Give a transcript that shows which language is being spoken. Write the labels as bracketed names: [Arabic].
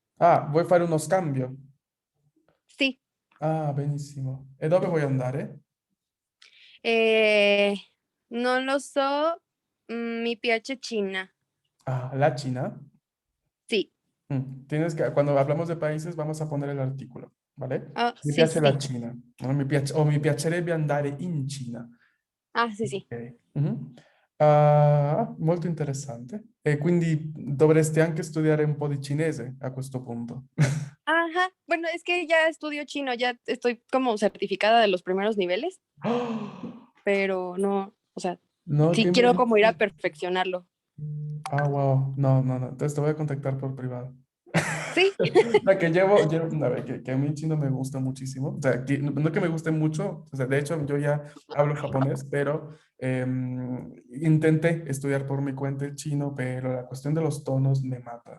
[Italian] Ah, vuoi fare uno scambio? sì. Ah, benissimo. E dove vuoi andare? Eh, non lo so, mi piace Cina. Ah, la China. Sì. [Spanish] Tienes que, cuando hablamos de países, vamos a poner el artículo, ¿vale? Ah, [Italian] Mi sì, piace la sì. Cina, no? Mi piacerebbe andare in Cina. Ah, sì, sì. Ok. Mhm. Ah, molto interessante. E quindi dovresti anche studiare un po' di cinese a questo punto. Ajá. [Spanish] Bueno, es que ya estudio chino, ya estoy como certificada de los primeros niveles, pero no, o sea, No, sí ¿qué me quiero como ir a dices? perfeccionarlo. Ah, wow. No, no, no. Entonces te voy a contactar por privado. Sí. La que a ver, que a mí chino me gusta muchísimo. O sea, no que me guste mucho, o sea, de hecho yo ya hablo japonés, pero intenté estudiar por mi cuenta el chino, pero la cuestión de los tonos me mata.